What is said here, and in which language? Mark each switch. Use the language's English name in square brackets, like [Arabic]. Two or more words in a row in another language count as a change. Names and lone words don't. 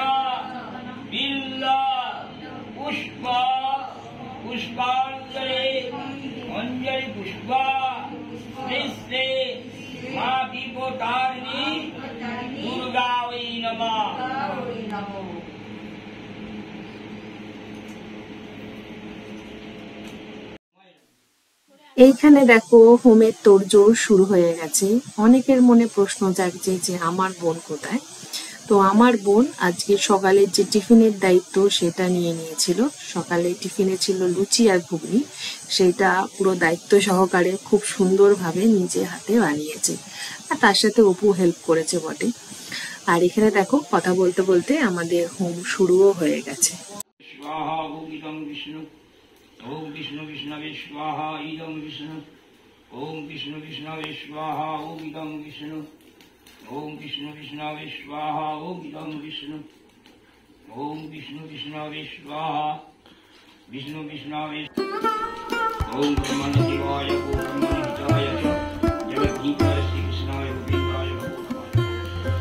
[Sanskrit] बिल्ल पुष्प पुष्पाञ्जलि अंजलि पुष्प श्री मा दीपोतारिणी दुर्गा वै नमः। [Bangla] এইখানে দেখো হোমের তোড়জোড় শুরু হয়ে গেছে। অনেকের মনে প্রশ্ন জাগছে যে আমার বোন কোথায়। তো আমার বোন আজকে সকালের যে টিফিনের দায়িত্ব সেটা নিয়ে নিয়েছিল। সকালে টিফিনে ছিল লুচি আর ঘুগনি, সেটা পুরো দায়িত্ব সহকারে খুব সুন্দরভাবে নিজে হাতে বানিয়েছে, আর তার সাথে অপু হেল্প করেছে বটে। আর এখানে দেখো কথা বলতে বলতে আমাদের হোম শুরুও হয়ে গেছে। [Sanskrit] ओम विष्णु विष्णवे स्वाहा इदं विष्णु ओम विष्णु विष्णवे स्वाहा ओम इदं विष्णु ओम विष्णु विष्णवे स्वाहा ओम इदं विष्णु ओम विष्णु विष्णवे स्वाहा विष्णु विष्णवे ओम ब्रह्मणे देवाय ओम ब्रह्मणे हिताय च जगद्गीताय श्री कृष्णाय गोविन्दाय नमो नमः।